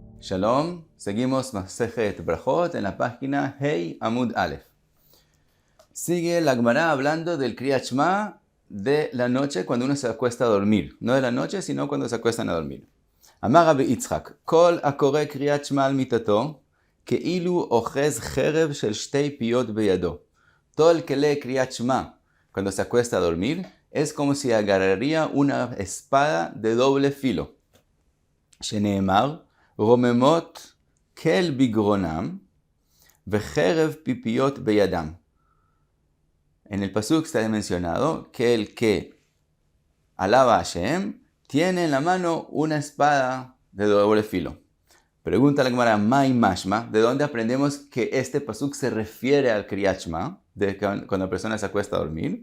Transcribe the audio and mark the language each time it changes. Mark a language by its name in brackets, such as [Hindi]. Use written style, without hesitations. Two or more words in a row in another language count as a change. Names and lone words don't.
[Spanish] Shalom, seguimos Masejet Brajot en la página Hey Amud Aleph. Sigue la Gemara hablando del Kriyat Shema de la noche cuando uno se acuesta a dormir. No de la noche, sino cuando se acuestan a dormir. [Hebrew] אמר רבי יצחק כל הקורא קריאת שמע על מטתו, כאילו אוחז חרב של שתי פיות בידו. [Spanish] Todo el que lee Kriyat Shema cuando se acuesta a dormir es como si agarraría una espada de doble filo. [Hebrew] שנאמר, רוממות כל בגרונם וחרב פיפיות בידם. [Spanish] En el pasuk está mencionado que el que alaba a Hashem tiene en la mano una espada de doble filo. Pregunta la Gemara, [Hebrew] מאי משמע, [Spanish] ¿de dónde aprendemos que este pasuk se refiere al Kriyat Shema, de cuando la persona se acuesta a dormir?